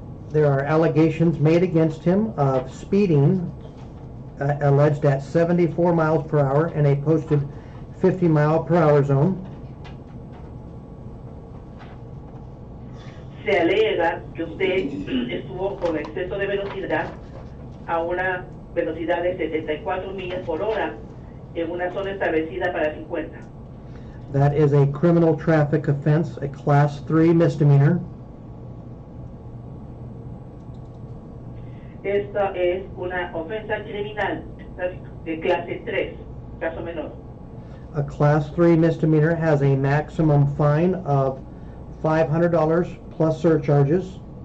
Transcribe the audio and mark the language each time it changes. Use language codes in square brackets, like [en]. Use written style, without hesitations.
[en] There are allegations made against him of speeding, alleged at 74 miles per hour in a posted 50-mile-per-hour zone. [es] Se alega que usted estuvo con exceso de velocidad a una velocidad de 74 millas por hora en una zona establecida para 50. [en] That is a criminal traffic offense, a Class 3 misdemeanor. [es] Esta es una ofensa criminal de clase 3, caso menor. [en] A Class 3 misdemeanor has a maximum fine of $500 plus surcharges.